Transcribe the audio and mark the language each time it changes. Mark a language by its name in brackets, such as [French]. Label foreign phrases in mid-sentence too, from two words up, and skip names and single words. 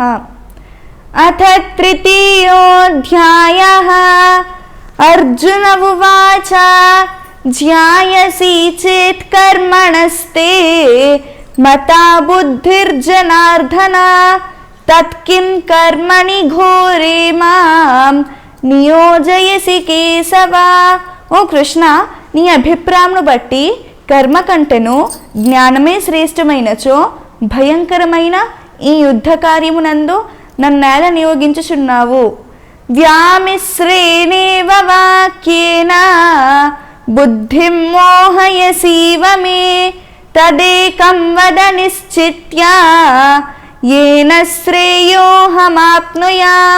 [Sanskrit] अथ तृतीयोऽध्यायः। अर्जुन उवाच ज्ञायसि चेत् कर्मणस्ते मता बुद्धिर्जनार्दन तत्किं कर्मणि घोरे मां నియోజయసి కేశవ। [Telugu] ఓ కృష్ణ, నీ అభిప్రాయమును బట్టి కర్మ కంటెను జ్ఞానమే శ్రేష్టమైనచో భయంకరమైన ఈ యుద్ధ కార్యమునందు నన్నేల నియోగించుచున్నావు। [Sanskrit] వ్యామిశ్రేణేవ వాక్యేన బుద్ధిం మోహయసీవ మే తదేకం వద నిశ్చిత్య ఏన శ్రేయోహమాప్నుయాం।